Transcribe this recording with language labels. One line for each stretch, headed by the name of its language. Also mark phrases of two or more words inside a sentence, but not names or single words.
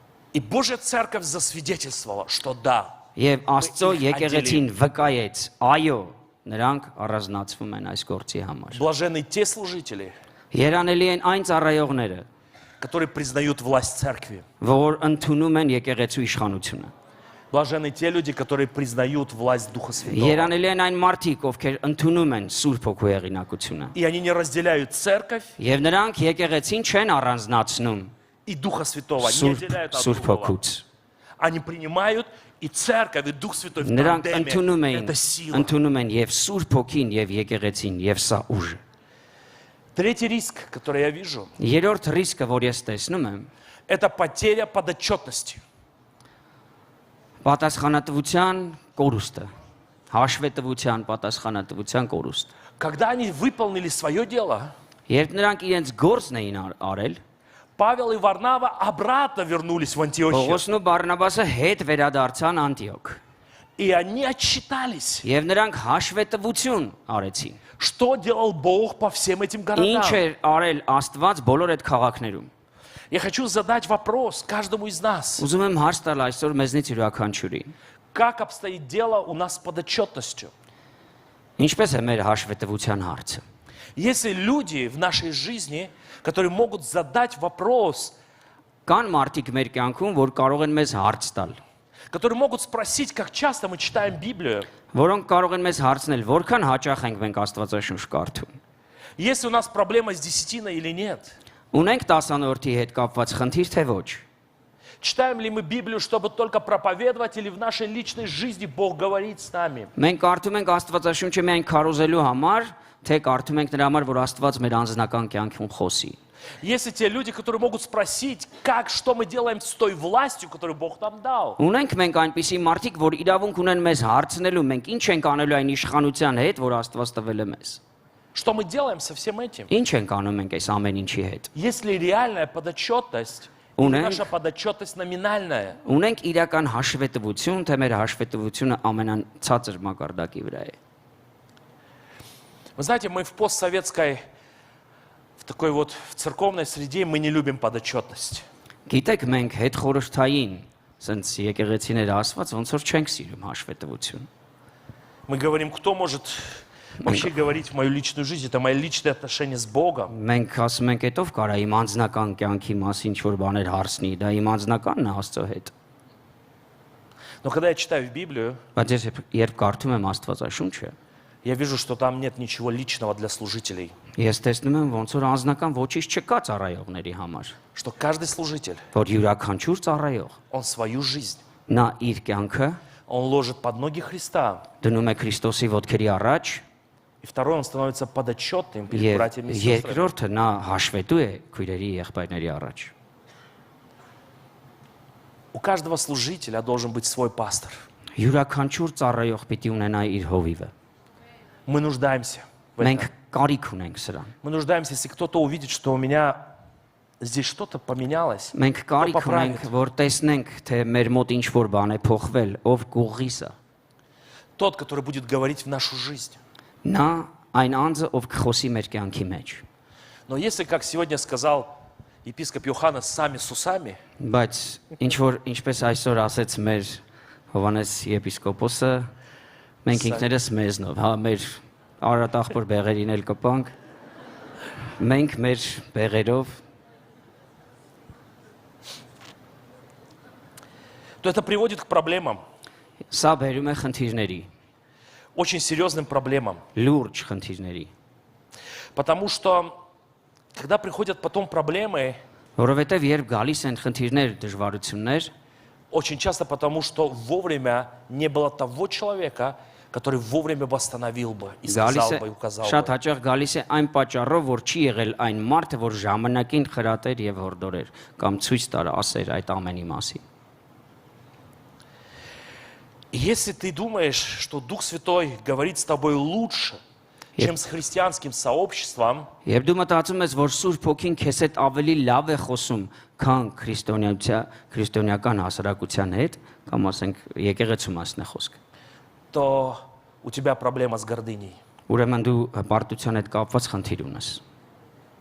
Russian: И Божья Церковь засвидетельствовала, что да.
Armenian: Եվ Աստծո եկեղեցին վկայեց, այո, նրանք առանձնացվում են այս գործի համար։
Russian: Блаженны те служители,
Armenian: Երանելի են այն ծառայողները,
Russian: которые признают власть Церкви.
Armenian: որ ընդունում են եկեղեցու իշխանությունը։
Russian: Блаженны те люди, которые признают власть Духа Святого.
Armenian: Երանելի են այն մարդիկ, ովքեր ընդունում են Սուրբ Հոգու հեղինակությունը։
Russian: И они не разделяют Церковь
Armenian: Եվ նրանք եկեղեցին չեն առանձնացնում
Russian: и Духа Святого, не
Armenian: Սուրբ
Russian: отделяют от
Armenian: Սուրբ
Russian: другого.
Armenian: Հոգուց։
Russian: Они принимают и Церковь, и Дух Святой в
Armenian: Նրանք
Russian: тандеме. Это сила.
Armenian: ընդունում են եւ Սուրբ Հոգին եւ եկեղեցին եւ սա ուժ։
Russian: Третий риск, который я вижу,
Armenian: Երրորդ ռիսկը, որ ես տեսնում եմ,
Russian: это потеря подотчетности.
Armenian: պատասխանատվության կորուստը, հաշվետվության, պատասխանատվության կորուստ։
Russian: Когда они выполнили свое дело,
Armenian: Երբ նրանք իրենց գործն էին արել,
Russian: Павел и Варнава обратно вернулись в Антиохию.
Armenian: Պողոսն ու Բարնաբասը հետ վերադարձան Անտիոք։
Russian: И они отчитались,
Armenian: Եվ նրանք հաշվետվություն արեցին։
Russian: что делал Бог по всем этим городам.
Armenian: Ինչ էր արել Աստված բոլոր այդ քաղաքներում։
Russian: Я хочу задать вопрос каждому из нас.
Armenian: Ուզում եմ հարց տալ այսօր մեզնից յուրաքանչյուրի։
Russian: Как обстоит дело у нас с подотчетностью?
Armenian: Ինչպես է մեր հաշվետվության հարցը։
Russian: Есть ли люди в нашей жизни, которые могут задать вопрос,
Armenian: Կան մարդիկ մեր կյանքում, որ կարող են մեզ հարց տալ,
Russian: которые могут спросить, как часто мы читаем Библию?
Armenian: որոնք կարող են մեզ հարցնել, որքան հաճախ ենք մենք Աստվածաշունչ կարդում։
Russian: Есть ли у нас проблема с десятиной или нет?
Armenian: Ունենք 10-րդի հետ կապված խնդիր թե ոչ։
Russian: Читаем ли мы Библию, чтобы только проповедовать, или в нашей личной жизни Бог говорит с нами?
Armenian: Մենք կարդում ենք Աստվածաշունչը միայն քարոզելու համար, թե կարդում ենք նրա համար, որ Աստված մեր անձնական կյանքում խոսի։
Russian: Есть ли те люди, которые могут спросить, что мы делаем с той властью, которую Бог нам дал?
Armenian: Ունենք մենք այնպիսի մարդիկ, որ իրավունք ունեն մեզ հարցնելու, մենք ինչ ենք անելու այն իշխանության հետ, որ Աստված տվել է մեզ։
Russian: Что мы делаем со всем этим?
Armenian: Ինչ ենք անում մենք այս ամեն ինչի հետ։
Russian: Есть ли реальная подотчетность? Или наша подотчетность номинальная?
Armenian: Ունենք իրական հաշվետվություն, թե մեր հաշվետվությունը ամենացածր մակարդակի վրա է։
Russian: Вы знаете, мы в постсоветской, в такой вот в церковной среде мы не любим подотчетность.
Armenian: Գիտեք, մենք հետ խորհրդային, ասենց եկեղեցիներ ասված, ոնց որ չենք սիրում հաշվետվություն։
Russian: Мы говорим, кто может вообще говорить в мою личную жизнь? Это мои личные отношения с Богом.
Armenian: Մենք ասում ենք, «Էտով կարա իմ անձնական կյանքի մասին ինչ-որ բաներ հարցնի, դա իմ անձնականն է Աստծո հետ»։
Russian: Но когда я читаю в Библию,
Armenian: Բայց ես երբ կարդում եմ Աստվածաշունչը,
Russian: я вижу, что там нет ничего личного для служителей.
Armenian: ես տեսնում եմ, ոնց որ անձնական ոչինչ չկա ծառայողների համար,
Russian: Что каждый служитель,
Armenian: որ յուրաքանչյուր ծառայող
Russian: он свою жизнь,
Armenian: նա իր կյանքը
Russian: он ложит под ноги Христа.
Armenian: դնում է Քրիստոսի ոտքերի առաջ,
Russian: И второй, он становится подотчетным перед
Armenian: եւ
Russian: братьями и сестрами.
Armenian: երկրորդը նա հաշվետու է քույրերի եղբայրների առաջ։
Russian: У каждого служителя должен быть свой пастор.
Armenian: Յուրաքանչյուր ծառայող պիտի ունենա իր հովիվը։
Russian: Мы нуждаемся в этом.
Armenian: Մենք կարիք ունենք սրան։
Russian: Мы нуждаемся, если кто-то увидит, что у меня здесь что-то поменялось,
Armenian: Մենք կարիք ունենք, որ տեսնենք, թե մեր մոտ ինչ որ բան է փոխվել, ով կուղղիս է։
Russian: тот, который будет говорить в нашу жизнь.
Armenian: Նա այն անձը, ով կխոսի մեր կյանքի մեջ։
Russian: Но если, как сегодня сказал епископ Иоанна, сами с усами,
Armenian: Բայց ինչ որ ինչպես այսօր ասեց մեր Հովանես եպիսկոպոսը, մենք ինքներս մեզնով, հա, մեր արատախոր բեղերին էլ կպանք, մենք մեր բեղերով,
Russian: то это приводит к проблемам,
Armenian: սա բերում է խնդիրների,
Russian: очень серьезным проблемам.
Armenian: լուրջ խնդիրների,
Russian: Потому что, когда приходят потом проблемы,
Armenian: որովհետև երբ գալիս են խնդիրներ, դժվարություններ,
Russian: очень часто потому, что вовремя не было того человека, который вовремя восстановил бы и
Armenian: գալիս
Russian: сказал
Armenian: է
Russian: бы, и указал
Armenian: շատ
Russian: бы.
Armenian: հաճախ գալիս է այն պատճառով, որ չի եղել այն մարդը, որ ժամանակին խրատեր եւ հորդորեր կամ ցույց տար ասեր այդ ամենի մասին։
Russian: И если ты думаешь, что Дух Святой говорит с тобой лучше, чем с христианским сообществом,
Armenian: Եվ դու մտածում ես, որ Սուրբ Հոգին քեզ հետ ավելի լավ է խոսում, քան քրիստոնեական հասարակության հետ, կամ ասենք եկեղեցու մասն է խոսքը։
Russian: то у тебя проблема с гордыней.
Armenian: Ուրեմն դու հպարտության հետ կապված խնդիր ունես։